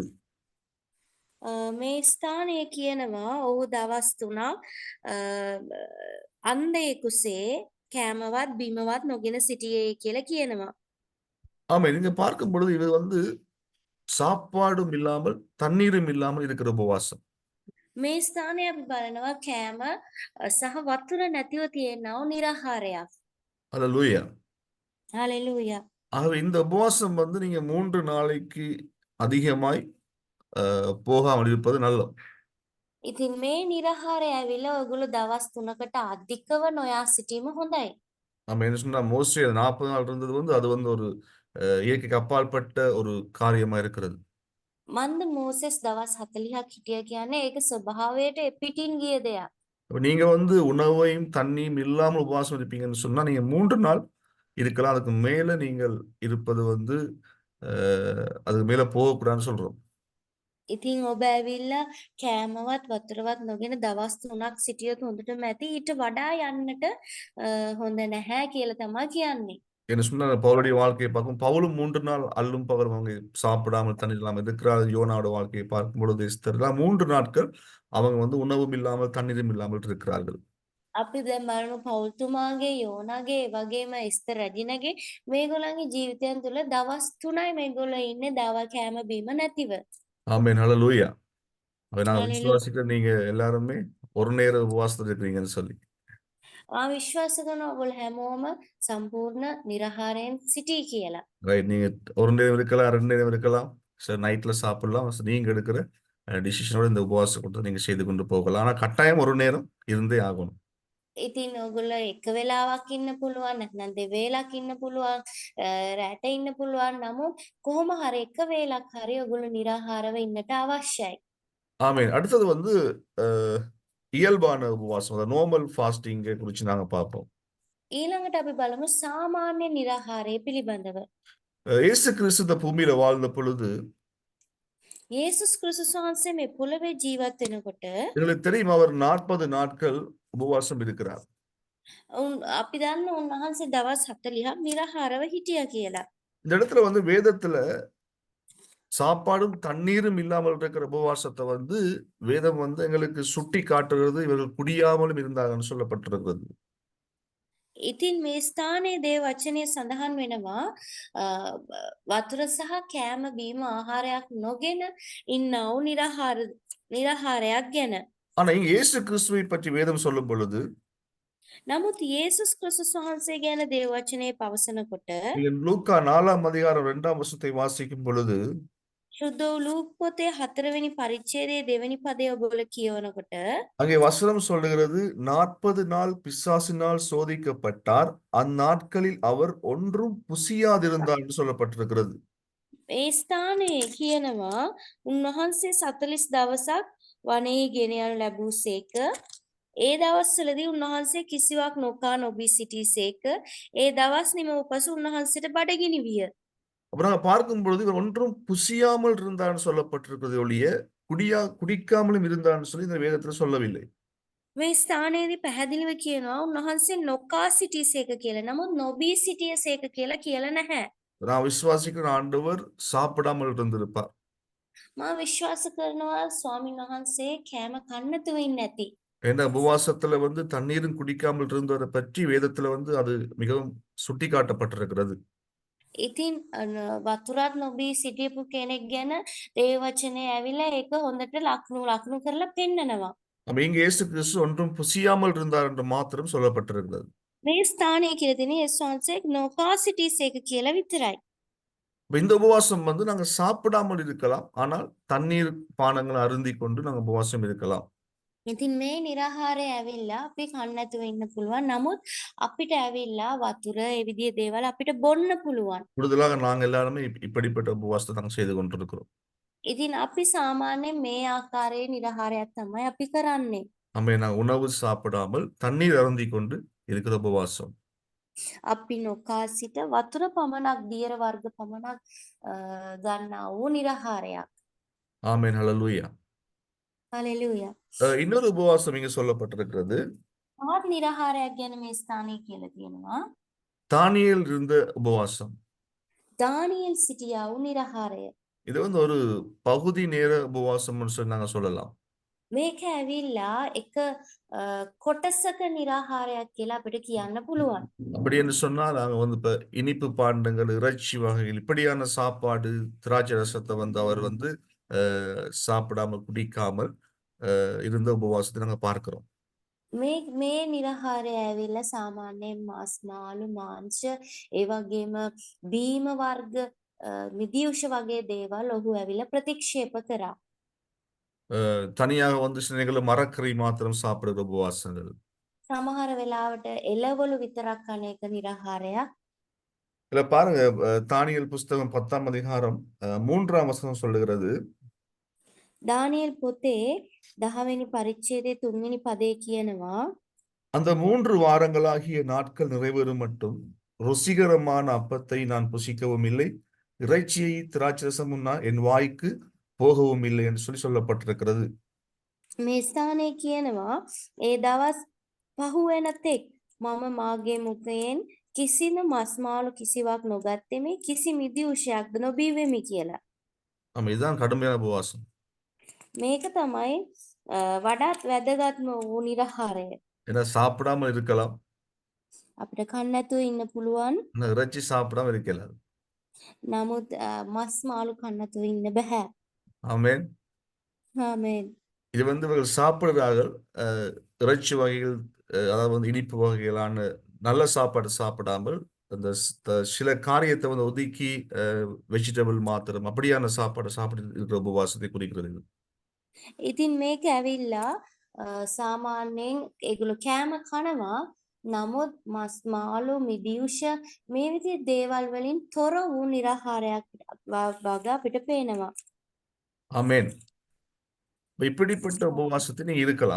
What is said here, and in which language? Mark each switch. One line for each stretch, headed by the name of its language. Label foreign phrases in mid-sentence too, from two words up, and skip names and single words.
Sinhala: මේ ස්ථානයේ කියනවා ඔහු දවස් 3ක් අන්ධයෙකුසේ කෑමවත් බීමවත් නොගෙන සිටියේ කියලා කියනවා.
Tamil: ஆமா, நீங்க பார்க்கும் பொழுது இது வந்து சாப்பாடும் இல்லாமல் தண்ணீரும் இல்லாமல் இருக்கிற உபவாசம்.
Sinhala: මේ ස්ථානයේ අපි බලනවා කෑම සහ වතුර නැතිව තියෙනව නිරහාරයක්.
Tamil: அல்லேலூயா. ஹalleluya. ஆகவே இந்த உபவாசம் வந்து நீங்க 3 நாளைக்கு அதிகமாய் போகாமல் இருப்பது நல்லது.
Sinhala: ඉතින් මේ නිරහාරය ඇවිල්ලා ඔයගොල්ලෝ දවස් 3කට අධිකව නොයා සිටීම හොඳයි.
Tamil: நம்ம என்ன சொன்னா மோஸ்ட்லி 40 நாள் இருந்தது வந்து அது வந்து ஒரு இயற்கைக்கு அப்பாற்பட்ட ஒரு காரியமா இருக்கிறது.
Sinhala: මන්ද මෝසෙස් දවස් 40ක් හිටියා කියන්නේ ඒක ස්වභාවයට පිටින් ගිය දෙයක්.
Tamil: அப்ப நீங்க வந்து உணவையும் தண்ணியும் இல்லாமல் உபவாசம் இருப்பீங்கன்னு சொன்னா நீங்க 3 நாள் இருக்கலாம். அதுக்கு மேல நீங்கள் இருப்பது வந்து அதுக்கு மேல போகக்கூடாதுன்னு சொல்றோம்.
Sinhala: ඉතින් ඔබ ඇවිල්ලා කෑමවත් වතුරවත් නොගෙන දවස් 3ක් සිටියොත් හොඳටම ඇති. ඊට වඩා යන්නට හොඳ නැහැ කියලා තමයි කියන්නේ.
Tamil: என்ன சொன்னா பவுலுடைய வாழ்க்கையை பார்க்கும் பவுலும் 3 நாள் அல்லும் பகலும் அவங்க சாப்பிடாமல் தண்ணீர் இல்லாமல் இருக்கிறார். யோனாவோட வாழ்க்கையை பார்க்கும் பொழுது எஸ்தர்லாம் 3 நாட்கள் அவங்க வந்து உணவும் இல்லாமல் தண்ணீரும் இல்லாமல் இருக்கிறார்கள்.
Sinhala: අපි දැන් බලමු පෞල්තුමාගේ යෝනාගේ වගේම එස්තර රජිනගේ මේගොල්ලන්ගේ ජීවිතයන් තුළ දවස් 3යි මේගොල්ලෝ ඉන්නේ දවල් කෑම බීම නැතිව.
Tamil: ஆமென் ஹல்லேலூயா. நான்
Sinhala: හalleluya.
Tamil: விசுவாசிக்கிறேன் நீங்க எல்லாருமே ஒரு நேர உபவாசத்துல இருக்கிறீங்கன்னு சொல்லி.
Sinhala: විශ්වාස කරනවා ඔයගොල්ලෝ හැමෝම සම්පූර්ණ නිරහාරයෙන් සිටී කියලා.
Tamil: ரைட். நீங்க ஒரு நேரம் இருக்கலாம், 2 நேரம் இருக்கலாம். சரி நைட்ல சாப்பிடலாம். நீங்க எடுக்கிற டிசிஷனோட இந்த உபவாச கூட்டத்தை நீங்க செய்து கொண்டு போகலாம். ஆனா கட்டாயம் ஒரு நேரம் இருந்தே ஆகணும்.
Sinhala: ඉතින් ඔයගොල්ලෝ එක වෙලාවක් ඉන්න පුළුවන් නැත්නම් දෙවේලක් ඉන්න පුළුවන් රැට ඉන්න පුළුවන් නමුත් කොහොම හරි එක වේලක් හරි ඔයගොල්ලෝ නිරාහාරව ඉන්නට අවශ්‍යයි.
Tamil: ஆமென். அடுத்தது வந்து இயல்பான உபவாசம், அதாவது
English: normal fasting
Tamil: குறித்து நாங்க பார்ப்போம்.
Sinhala: ඊළඟට අපි බලමු සාමාන්‍ය නිරාහාරය පිළිබඳව.
Tamil: இயேசு கிறிஸ்து இந்த பூமியில வாழ்ந்த பொழுது
Sinhala: යේසුස් ක්‍රිස්තුස් වහන්සේ මේ පොළවේ ජීවත් වෙනකොට
Tamil: எங்களுக்கு தெரியும் அவர் 40 நாட்கள் உபவாசம் இருக்கிறார்.
Sinhala: අපි දන්න උන්වහන්සේ දවස් 40ක් නිරාහාරව හිටියා කියලා.
Tamil: இந்த இடத்துல வந்து வேதத்துல சாப்பாடும் தண்ணீரும் இல்லாமல் இருக்கிற உபவாசத்தை வந்து வேதம் வந்து எங்களுக்கு சுட்டி காட்டுகிறது. இவர்கள் குடியாமலும் இருந்தாங்கன்னு சொல்லப்பட்டிருக்கிறது.
Sinhala: ඉතින් මේ ස්ථානයේ දේව වචනය සඳහන් වෙනවා වතුර සහ කෑම බීම ආහාරයක් නොගෙන ඉන්නව නිරාහාරයක් ගැන.
Tamil: ஆனா இங்க இயேசு கிறிஸ்துவை பற்றி வேதம் சொல்லும் பொழுது
Sinhala: නමුත් යේසුස් ක්‍රිස්තුස් වහන්සේ ගැන දේව වචනේ පවසනකොට
Tamil: லூக்கா 4ஆம் அதிகாரம் 2ஆம் வசனத்தை வாசிக்கும் பொழுது
Sinhala: සුද්ධ වූ ලූක් පොතේ 4 වෙනි පරිච්ඡේදයේ 2 වෙනි පදය ඔබලා කියවනකොට
Tamil: அங்கே வசனம் சொல்லுகிறது 40 நாள் பிசாசினால் சோதிக்கப்பட்டார், அந்நாட்களில் அவர் ஒன்றும் புசியாதிருந்தார் என்று சொல்லப்பட்டிருக்கிறது.
Sinhala: මේ ස්ථානයේ කියනවා උන්වහන්සේ 40 දවසක් වනයේ ගෙන යනු ලැබූසේක. ඒ දවස්වලදී උන්වහන්සේ කිසිවක් නොකා නොබී සිටීසේක. ඒ දවස් නිමව පසු උන්වහන්සේට බඩගිනි විය.
Tamil: அப்புறம் நாங்க பார்க்கும் பொழுது இவர் ஒன்றும் புசியாமல் இருந்தான்னு சொல்லப்பட்டிருக்கிறது ஒழிய குடிக்காமலும் இருந்தான்னு சொல்லி இந்த வேதத்துல சொல்லவில்லை.
Sinhala: මේ ස්ථානයේදී පැහැදිලිව කියනවා උන්වහන්සේ නොකා සිටීසේක කියලා. නමුත් නොබී සිටියසේක කියලා කියලා නැහැ.
Tamil: நான் விசுவாசிக்கிற ஆண்டவர் சாப்பிடாமல் இருந்திருப்பார்.
Sinhala: මා විශ්වාස කරනවා ස්වාමීන් වහන්සේ කෑම කන්න නැතුව ඉන්නේ නැති.
Tamil: ஏன்னா உபவாசத்துல வந்து தண்ணீரும் குடிக்காமல் இருந்ததை பற்றி வேதத்துல வந்து அது மிகவும் சுட்டி காட்டப்பட்டிருக்கிறது.
Sinhala: ඉතින් වතුරක් නොබී සිටියපු කෙනෙක් ගැන දේව වචනේ ඇවිල්ලා ඒක හොඳට ලකුණු කරලා පෙන්නනවා.
Tamil: அப்ப இங்க இயேசு கிறிஸ்து ஒன்றும் புசியாமல் இருந்தார் என்று மாத்திரம் சொல்லப்பட்டிருக்கிறது.
Sinhala: මේ ස්ථානයේ කියලා තියෙන යේසුස් වහන්සේ නොකා සිටීසේක කියලා විතරයි.
Tamil: இந்த உபவாசம் வந்து நாங்க சாப்பிடாமல் இருக்கலாம், ஆனால் தண்ணீர் பானங்களை அருந்தி கொண்டு நாங்க உபவாசம் இருக்கலாம்.
Sinhala: ඉතින් මේ නිරාහාරය ඇවිල්ලා අපි කන්න නැතුව ඉන්න පුළුවන්. නමුත් අපිට ඇවිල්ලා වතුර ඒ විදිහේ දේවල් අපිට බොන්න පුළුවන්.
Tamil: கூடுதலாக நாங்க எல்லாருமே இப்படிப்பட்ட உபவாசத்தை நாங்க செய்து கொண்டிருக்கிறோம்.
Sinhala: ඉතින් අපි සාමාන්‍යයෙන් මේ ආකාරයේ නිරාහාරයක් තමයි අපි කරන්නේ.
Tamil: நம்ம நாங்க உணவு சாப்பிடாமல் தண்ணீர் அருந்தி கொண்டு இருக்கிற உபவாசம்.
Sinhala: අපි නොකා සිට වතුර පමණක් දියර වර්ග පමණක් ගන්නා වූ නිරාහාරයක්.
Tamil: ஆமென் ஹல்லேலூயா.
Sinhala: හalleluya.
Tamil: இன்னொரு உபவாசம் இங்க சொல்லப்பட்டிருக்கிறது.
Sinhala: තවත් නිරාහාරයක් ගැන මේ ස්ථානයේ කියලා තියෙනවා.
Tamil: தானியேல் இருந்த உபவாசம்.
Sinhala: දානියෙල් සිටියා වූ නිරාහාරය.
Tamil: இது வந்து ஒரு பகுதி நேர உபவாசம்னு சொல்லி நாங்க சொல்லலாம்.
Sinhala: මේක ඇවිල්ලා එක කොටසක නිරාහාරයක් කියලා අපිට කියන්න පුළුවන්.
Tamil: அப்படி என்று சொன்னால் நாங்க வந்து இப்ப இனிப்பு பாண்டங்கள், இறைச்சி வகைகள் இப்படியான சாப்பாடு, திராட்சை ரசத்தை வந்து அவர் வந்து சாப்பிடாமல் குடிக்காமல் இருந்த உபவாசத்தை நாங்க பார்க்கிறோம்.
Sinhala: මේ නිරහාරය ඇවිල්ලා සාමාන්‍යයෙන් මස් මාළු මාංශ ඒ වගේම බීම වර්ග මිදියුෂ වගේ දේවල් ඔහු ඇවිල්ලා ප්‍රතික්ෂේප කරා.
Tamil: தனியாக வந்து சில நேரங்களில் மரக்கறி மாத்திரம் சாப்பிடுற உபவாசங்கள்.
Sinhala: සමහර වෙලාවට එළවලු විතරක් කන එක නිරහාරයක්.
Tamil: இதுல பாருங்க தானியேல் புஸ்தகம் 10ஆம் அதிகாரம் 3ஆம் வசனம் சொல்லுகிறது,
Sinhala: දානියෙල් පොතේ 10 වෙනි පරිච්ඡේදයේ 3 වෙනි පදේ කියනවා
Tamil: அந்த 3 வாரங்களாகிய நாட்கள் நிறைவேறும் மட்டும் ருசிகரமான அப்பத்தை நான் புசிக்கவும் இல்லை, இறைச்சியை திராட்சரசமும் என் வாய்க்கு போகவும் இல்லை என்று சொல்லப்பட்டிருக்கிறது.
Sinhala: මේ ස්ථානයේ කියනවා ඒ දවස් පහු වෙන තෙක් මම මාගේ මුඛයෙන් කිසිම මස් මාළු කිසිවක් නොගත්තෙමි කිසි මිදි උෂයක්ද නොබීවෙමි කියලා.
Tamil: ஆமா, இதுதான் கடுமையான உபவாசம்.
Sinhala: මේක තමයි වඩාත් වැදගත්ම වූ නිරහාරය.
Tamil: ஏன்னா சாப்பிடாம இருக்கலாம்,
Sinhala: අපිට කන්න නැතුව ඉන්න පුළුවන්.
Tamil: ஆனா இறைச்சி சாப்பிடாம இருக்கலாம்.
Sinhala: නමුත් මස් මාළු කන්න නැතුව ඉන්න බෑ.
Tamil: ஆமென்.
Sinhala: ආමේන්.
Tamil: இது வந்து இவர்கள் சாப்பிடுறார்கள், இறைச்சி வகைகள், அதாவது வந்து இனிப்பு வகைகளான நல்ல சாப்பாடு சாப்பிடாமல் அந்த சில காரியத்தை வந்து ஒதுக்கி வெஜிடபிள் மாத்திரம் அப்படியான சாப்பாடு சாப்பிட்டு இருக்கிற உபவாசத்தை குறிக்கிறது.
Sinhala: ඉතින් මේක ඇවිල්ලා සාමාන්‍යයෙන් ඒගොල්ලෝ කෑම කනවා. නමුත් මස් මාළු මිදියුෂ මේ විදිහේ දේවල් වලින් තොර වූ නිරහාරයක් වගේ අපිට පේනවා.
Tamil: ஆமென். இப்படிப்பட்ட உபவாசத்தை நீங்க இருக்கலாம்.